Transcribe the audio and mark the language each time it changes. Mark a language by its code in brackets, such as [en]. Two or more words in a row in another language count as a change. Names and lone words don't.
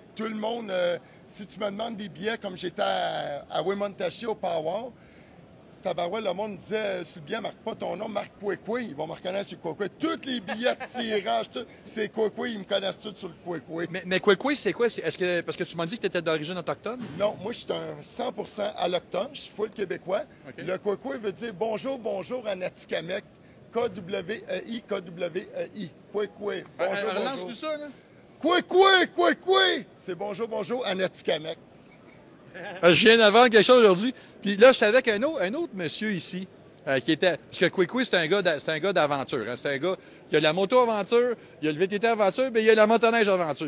[fr] Tout le monde, si tu me demandes des billets, comme j'étais à Wemontachi au Power, tabarouette, le monde disait, sur le billet, marque pas ton nom, marque Kwekwe. Ils vont me reconnaître sur Kwekwe. Tous les billets de tirage, c'est Kwekwe, ils me connaissent tous sur le Kwekwe. Mais Kwekwe, c'est quoi? Parce que tu m'as dit que tu étais d'origine autochtone? Non, moi, je suis un 100% allochtone, je suis full québécois. Okay. Le Kwekwe veut dire bonjour, bonjour en Atikamekw. K-W-E-I, K-W-E-I. Kwekwe. Bonjour, Relance bonjour. tout ça, là? Kwekwe! C'est bonjour, bonjour en Atikamekw. Je viens d'apprendre quelque chose aujourd'hui. Puis là, je suis avec un autre monsieur ici, qui était... Parce que Kwekwe, c'est un gars d'aventure. Hein. C'est un gars... Il y a la moto-aventure, il y a le VTT aventure, mais il y a la motoneige aventure.